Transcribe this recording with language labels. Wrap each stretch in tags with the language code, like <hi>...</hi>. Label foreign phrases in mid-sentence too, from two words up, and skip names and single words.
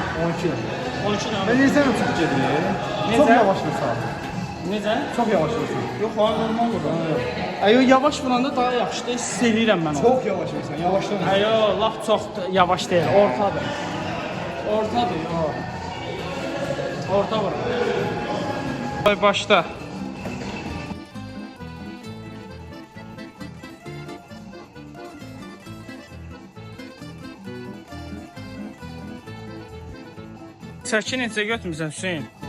<tr>12. 12 dönüm. Ben neyse mi çok geliyor? Çok yavaş mesela.</tr> <az>Necə?</az> <tr>Çok yavaş mesela.</tr> <az>Yox, o normal olur. Ayo yavaş vuranda daha yaxşıdır. Hiss eləyirəm mən onu.</az> <tr>Çok yavaş mesela. Yavaşlamıyor.</tr> <az>Ayo laf çox yavaş deyil. Ortadır. Ortadır. Orta vur. Başla. Çəki neçə götürmüsən Hüseyin?</az>